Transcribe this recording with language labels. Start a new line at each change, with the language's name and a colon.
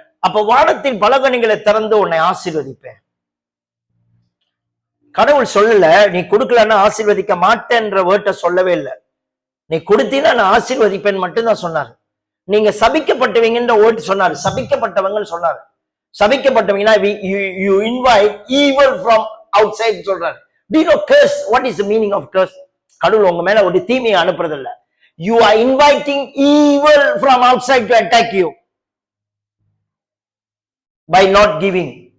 Tamil: அப்ப வானத்தின் பலகணிகளை திறந்து உன்னை ஆசீர்வதிப்பேன். கடவுள் சொல்லல நீ கொடுக்கலன்னா ஆசீர்வதிக்க மாட்டேன்ற வேர்ட்டை சொல்லவே இல்லை. நீ கொடுத்தீங்கன்னா நான் ஆசீர்வதிப்பேன் மட்டும்தான் சொன்னாரு. நீங்க சபிக்கப்பட்டவங்கன்ற வேர்ட் சொன்னாரு, சபிக்கப்பட்டவங்கன்னு சொன்னாரு. சபிக்கப்பட்டவங்கன்னா
English: you invite evil from outside
Tamil: சொல்றாரு.
English: Do you know curse? What is the meaning of curse?
Tamil: கடவுள் உங்க மேல ஒரு தீமையை அனுப்புறது இல்ல.
English: You are inviting evil from outside to attack you by not giving.